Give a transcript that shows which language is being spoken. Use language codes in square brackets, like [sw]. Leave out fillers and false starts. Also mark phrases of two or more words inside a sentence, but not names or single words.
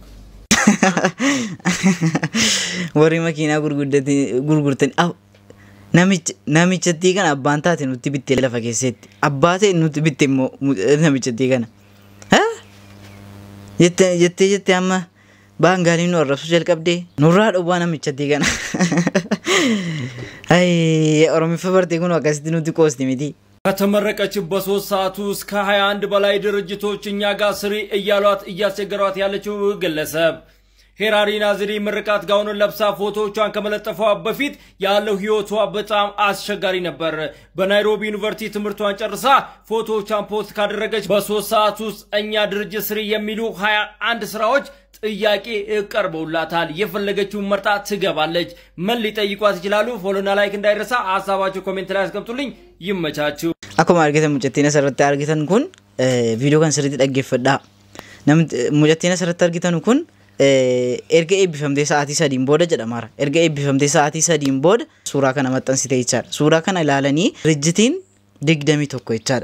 [om] warri makiinaa gurgurtanii namichatti kana abbaan taate nutti bittee lafa keessatti abbaa ta'e nutti bittee immoo namichatti kana jettee amma baangaalii nu arrabsu jalqabdee nurraa dhowwaa namichatti kana oromifa bartee kun akkasitti nutti qoosti miti. [am] ከተመረቀችበት 3 ሰዓት ውስጥ ከ21 በላይ ድርጅቶች እኛ ጋር ስሪ እያሏት እያስቸገሯት ያለችው ግለሰብ ሄራሪ ናዝሪ ምርቃት ጋውኑን ለብሳ ፎቶዎቿን ከመለጠፏ በፊት ያለው ህይወቷ በጣም አስቸጋሪ ነበር። በናይሮቢ ዩኒቨርሲቲ ትምህርቷን ጨርሳ ፎቶዎቿን ፖስት ካደረገች በ3 ሰዓት ውስጥ እኛ ድርጅት ስሪ የሚሉ 21 ስራዎች ጥያቄ ቀርበውላታል። የፈለገችውን መርጣ ትገባለች። ምን ሊጠይቋት ይችላሉ? ፎሎና ላይክ እንዳይረሳ። ሐሳባችሁ ኮሜንት ላይ አስቀምጡልኝ። ይመቻችሁ። [om] akkuma argitan mucattiin asirratti argitan kun viidiyoo kan sirriitti dhaggeeffadhaa. Mucattiin asirratti argitan kun erga eebbifamtee sa'aatii 3 booda jedhamaara. Erga eebbifamtee sa'aatii 3 booda suuraa kana maxxansitee jechaadha. Suuraa kana ilaalanii dirjitiin 21 jechaadha.